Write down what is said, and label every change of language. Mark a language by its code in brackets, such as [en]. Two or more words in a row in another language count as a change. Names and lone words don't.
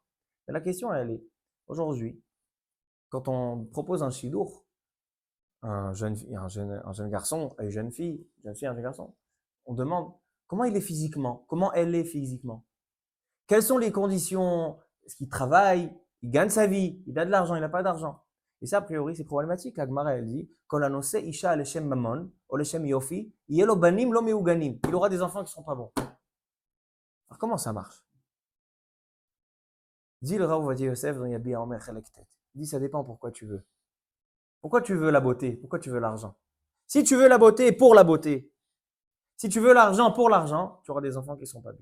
[fr] Mais la question, elle est aujourd'hui, quand on propose un shidour, un jeune garçon et une jeune fille, un jeune garçon, on demande comment il est physiquement, comment elle est physiquement. Quelles sont les conditions? Est-ce qu'il travaille? Il gagne sa vie? Il a de l'argent? Il n'a pas d'argent? Et ça, a priori, c'est problématique. La Gemara, elle dit, [he] אשה לשם ממון, או לשם יופי, יולדו בנים לא מהוגנים. [fr] Il aura des enfants qui ne sont pas bons. Alors, comment ça marche? Dit le Rav Ovadia Yosef dans Yabia Omer Chelektet. Il dit, ça dépend pourquoi tu veux. Pourquoi tu veux la beauté? Pourquoi tu veux l'argent? Si tu veux la beauté pour la beauté, si tu veux l'argent pour l'argent, tu auras des enfants qui ne sont pas bien.